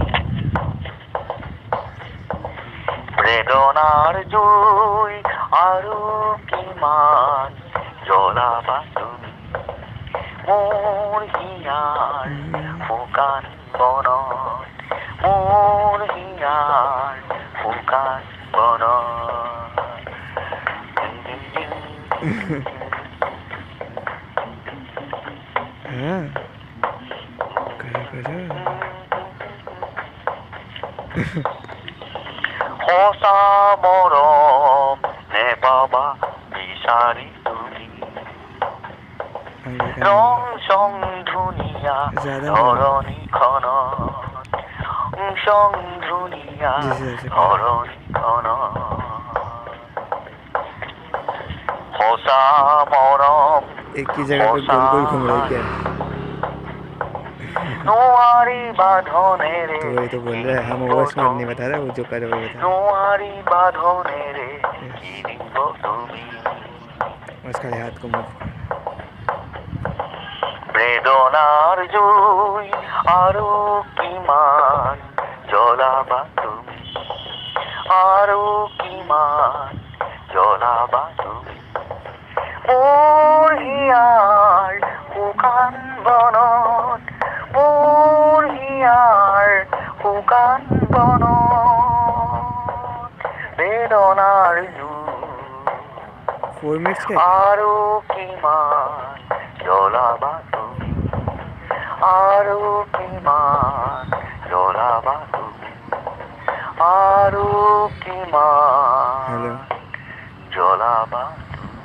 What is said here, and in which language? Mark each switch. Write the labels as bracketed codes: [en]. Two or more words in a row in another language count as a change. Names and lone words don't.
[as] বেদনাৰ জুই আৰু কিমান জ্বলাবা তুমি মোৰ হিয়াৰ শুকান বনত মোৰ হিয়াৰ শুকান বনত [hi] हाँ करो करो [as] সঁচা মৰম নেপাবা বিচাৰি তুমি [hi] अंकल [as] ৰং চং ধুনীয়া [hi] ज़्यादा [as] ধৰণীখনত চং ধুনীয়া ধৰণীখনত সঁচা মৰম [hi] एक ही जगह पे गोल गोल घूम रही क्या [as] নোৱাৰি বাঁধনেৰে [hi] तो वही तो बोल रहा है हम [en] over smart [hi] नहीं बता रहे वो जो करे वो बता [as] নোৱাৰি বাঁধনেৰে কিনিব তুমি [hi] उसका हाथ को मत [as] বেদনাৰ জুই আৰু কিমান জ্বলাবা তুমি আৰু কিমান জ্বলাবা তুমি মোৰ হিয়াৰ শুকান বনত মোৰ হিয়াৰ শুকান বনত বেদনাৰ জুই [hi] 4 मिनट्स का [as] আৰু কিমান জ্বলাবা তুমি আৰু কিমান জ্বলাবা তুমি আৰু কিমান [hi] हेलो [as] জ্বলাবা